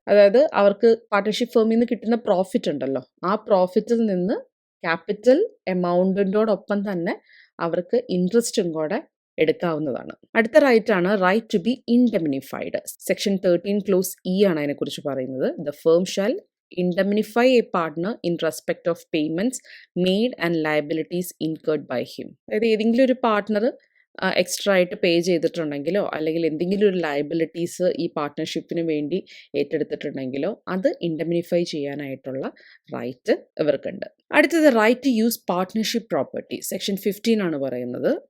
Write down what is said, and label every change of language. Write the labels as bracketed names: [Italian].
[Malayalam] അതായത് അവർക്ക് പാർട്ട്ണർഷിപ്പ് ഫേമിൽ നിന്ന് കിട്ടുന്ന പ്രോഫിറ്റ് ഉണ്ടല്ലോ, ആ പ്രോഫിറ്റിൽ നിന്ന് ക്യാപിറ്റൽ എമൗണ്ടിനോടൊപ്പം തന്നെ അവർക്ക് ഇൻട്രസ്റ്റും കൂടെ എടുക്കാവുന്നതാണ്. അടുത്ത റൈറ്റ് ആണ് right to B ഇൻഡെമിനിഫൈഡ്. Section 13 close E ആണ് അതിനെക്കുറിച്ച് പറയുന്നത്. [English] The firm shall indemnify a partner in respect of payments made and liabilities incurred by him. [Malayalam] അതായത് ഏതെങ്കിലും ഒരു പാർട്ട്ണർ എക്സ്ട്രാ ആയിട്ട് പേ ചെയ്തിട്ടുണ്ടെങ്കിലോ അല്ലെങ്കിൽ എന്തെങ്കിലും ഒരു ലയബിലിറ്റീസ് ഈ പാർട്ട്ണർഷിപ്പിന് വേണ്ടി ഏറ്റെടുത്തിട്ടുണ്ടെങ്കിലോ അത് ഇൻഡെമിനിഫൈ ചെയ്യാനായിട്ടുള്ള റൈറ്റ് ഇവർക്കുണ്ട്. അടുത്തത് right to use partnership property. Section 15 ആണ് പറയുന്നത്.